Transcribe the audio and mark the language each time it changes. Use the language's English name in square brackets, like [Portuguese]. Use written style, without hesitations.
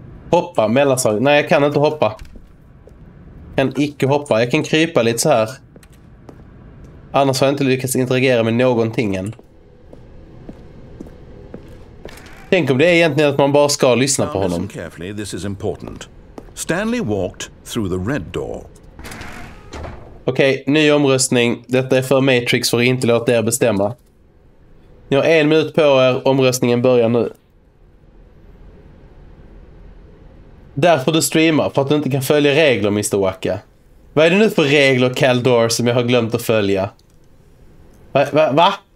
[Swedish] Hoppa, mellanslag. Nej, jag kan inte hoppa. Jag kan icke hoppa. Jag kan krypa lite så här. Annars har jag inte lyckats interagera med någonting än. Tänk om det är egentligen att man bara ska lyssna på honom. [English] Listen carefully, this is important. Stanley walked through the red door. [Swedish] Okej, ny omröstning. Detta är för Matrix, för att inte låta er bestämma. Ni har 1 minut på er. Omröstningen börjar nu. Därför du streamar, för att du inte kan följa regler, Mr. Wakkaah. Vad är det nu för regler, Caldor, som jag har glömt att följa? Va?